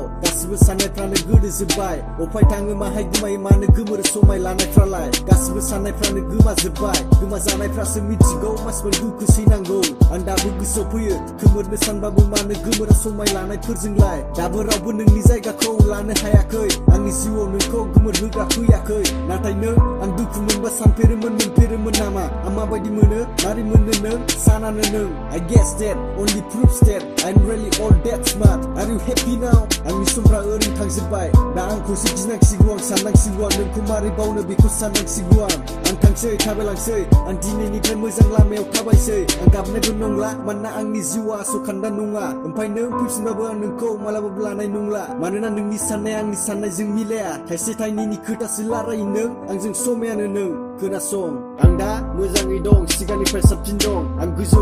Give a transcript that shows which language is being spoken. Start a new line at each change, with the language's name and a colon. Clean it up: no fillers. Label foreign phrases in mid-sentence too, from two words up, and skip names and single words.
Bodo: गासिबो साननायफ्रानो गोदोजोब्बाय अफाय थाङो माहाय गोमायो मानो गोमोरो समाय लानायफ्रालाय गासिबो साननायफ्रानो गोमाजोब्बाय गोमाजानायफ्रासो मिथिगौ मानसिफोर दुखु सैनांगौ आं दाबो गोसोआव फैयो खोमोरनो सानबाबो मानो गोमोरा समाय लानायफोरजोंलाय दाबो रावबो नोंनि जायगाखौ लानो हायाखै आंनि जिउआव नोंखौ गोमोरहोग्रा फैयाखै नाथाय नों आं दुखु मोनबा सानफेरोमोन मोनफेरोमोन नामा आं माबायदि मोनो मारै मोनो नों सानानो नों
English: I guess that only proves that I'm really all that smart Are you happy now
Bodo: आंनि समफ्रा ओरैनो थांजोब्बाय दा आंखौसो गिनांसिगौ आं साननांसिगौ आं नोंखौ मारै बावनो बेखौ साननांसिगौ आं थांसै थाबायलांसै आं दिनैनिफ्राय मोजां लामायाव थाबायसै आं गाबनायबो नंला मानोना आंनि जिउआ आसखान्दा नङा ओमफ्राय नों फैफिनबाबो आं नोंखौ मालाबाबो लानाय नंला मानोना नोंनि साननाया आंनि साननायजों मिलाया थाइसे थाइनैनि खोथासो रायलायो नों आंजों समायानो नों खोनासं आं दा मोजाङै दं सिगांनिफ्राय साबसिन दं आं गोजौआव